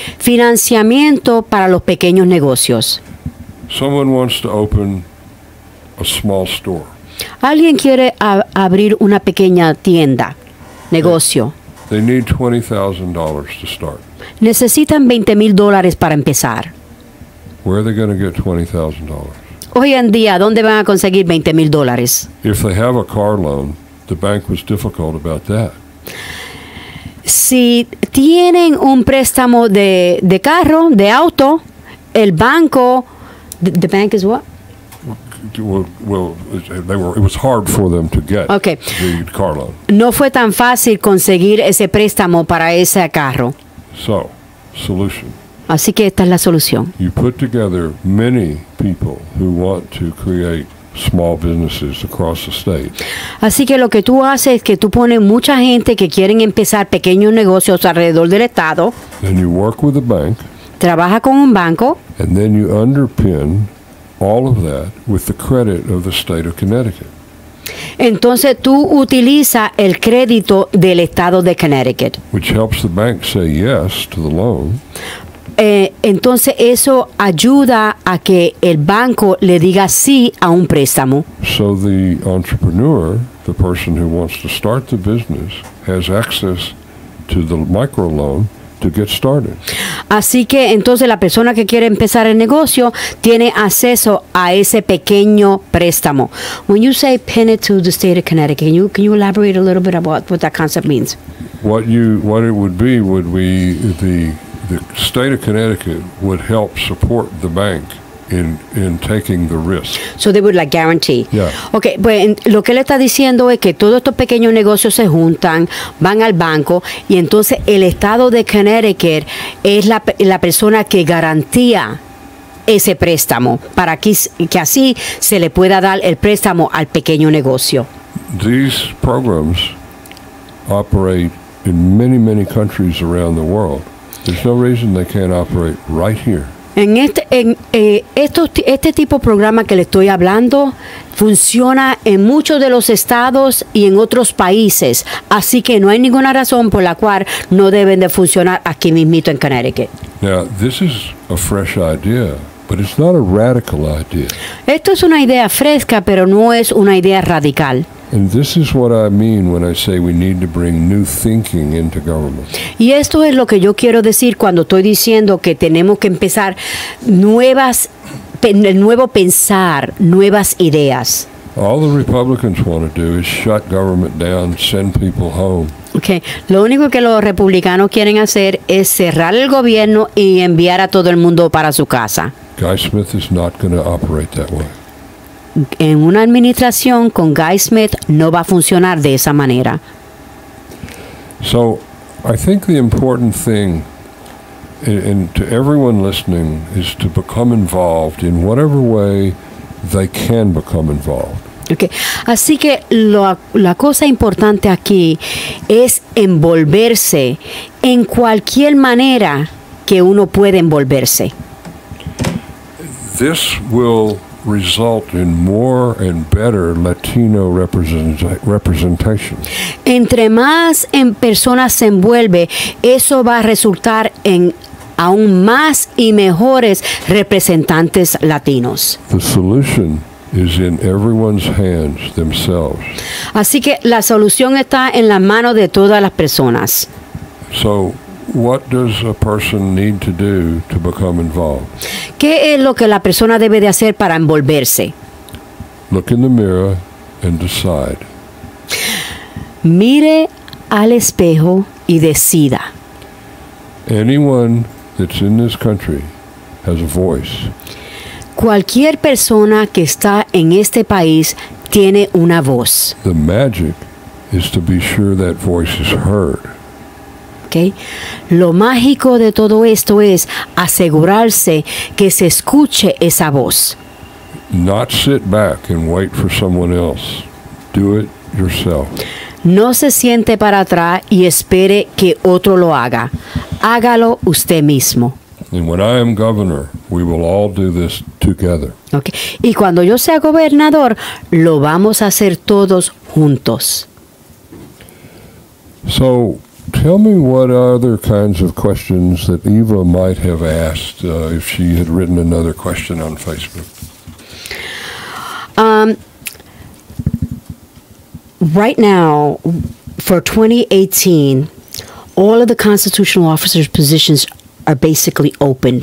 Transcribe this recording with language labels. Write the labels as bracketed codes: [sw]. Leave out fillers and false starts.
[es] Financiamiento para los pequeños negocios. [en] Someone wants to open a small store. [es] Alguien quiere abrir una pequeña tienda, negocio. [en] They need $20,000 to start. [es] Necesitan $20,000 para empezar. [en] Where are they going to get $20,000? [es] Hoy en día, ¿dónde van a conseguir $20,000? [en] If they have a car loan, the bank was difficult about that. [es] Si tienen un préstamo de carro, de auto, el banco, [en] the bank is what? Well, it was hard for them to get the car loan. [es] No fue tan fácil conseguir ese préstamo para ese carro. [en] So, solution. [es] Así que esta es la solución. [en] You put together many people who want to create small businesses across the state. [es] Así que lo que tú haces es que tú pones mucha gente que quieren empezar pequeños negocios alrededor del estado. [en] Then you work with the bank. [es] Trabaja con un banco. [en] And then you underpin all of that with the credit of the state of Connecticut. [es] Entonces tú utilizas el crédito del estado de Connecticut. [en] Which helps the bank say yes to the loan. [es] Entonces eso ayuda a que el banco le diga sí a un préstamo. [en] So the entrepreneur, the person who wants to start the business, has access to the microloan to get started. [es] Así que entonces la persona que quiere empezar el negocio tiene acceso a ese pequeño préstamo. [en] When you say pin it to the state of Connecticut, can you elaborate a little bit about what that concept means? What it would be the state of Connecticut would help support the bank in taking the risk. So they would like guarantee. Yeah. [es] Okay, pues lo que él está diciendo es que todos estos pequeños negocios se juntan, van al banco y entonces el estado de Connecticut es la persona que garantía ese préstamo para que así se le pueda dar el préstamo al pequeño negocio. [en] These programs operate in many countries around the world. There's no reason they can't operate right here. [es] Este tipo de programa que le estoy hablando funciona en muchos de los estados y en otros países, así que no hay ninguna razón por la cual no deben de funcionar aquí mismito en Connecticut. [en] Now, this is a fresh idea, but it's not a radical idea. [es] Esto es una idea fresca, pero no es una idea radical. [en] And this is what I mean when I say we need to bring new thinking into government. [es] Y esto es lo que yo quiero decir cuando estoy diciendo que tenemos que empezar nuevo pensar, nuevas ideas. [en] All the Republicans want to do is shut government down, send people home. Okay. [es] Lo único que los republicanos quieren hacer es cerrar el gobierno y enviar a todo el mundo para su casa. [en] Guy Smith is not going to operate that way. [es] En una administración con Guy Smith no va a funcionar de esa manera. [en] So, I think the important thing, and to everyone listening, is to become involved in whatever way they can become involved. Okay. [es] Así que la cosa importante aquí es envolverse en cualquier manera que uno puede envolverse. [en] This will result in more and better Latino representation. [es] Entre más en personas se envuelve, eso va a resultar en aún más y mejores representantes latinos. [en] The solution is in everyone's hands themselves. [es] Así que la solución está en las manos de todas las personas. [en] So, what does a person need to do to become involved? [es] ¿Qué es lo que la persona debe de hacer para envolverse? [en] Look in the mirror and decide. [es] Mire al espejo y decida. [en] Anyone that's in this country has a voice. [es] Cualquier persona que está en este país tiene una voz. [en] The magic is to be sure that voice is heard. ¿Okay? [es] Lo mágico de todo esto es asegurarse que se escuche esa voz. [en] Not sit back and wait for someone else. Do it yourself. [es] No se siente para atrás y espere que otro lo haga. Hágalo usted mismo. [en] And when I am governor, we will all do this together. Okay. [es] Y cuando yo sea gobernador, lo vamos a hacer todos juntos. [en] So, tell me what other kinds of questions that Eva might have asked if she had written another question on Facebook. Right now, for 2018, all of the constitutional officers' positions are basically opened.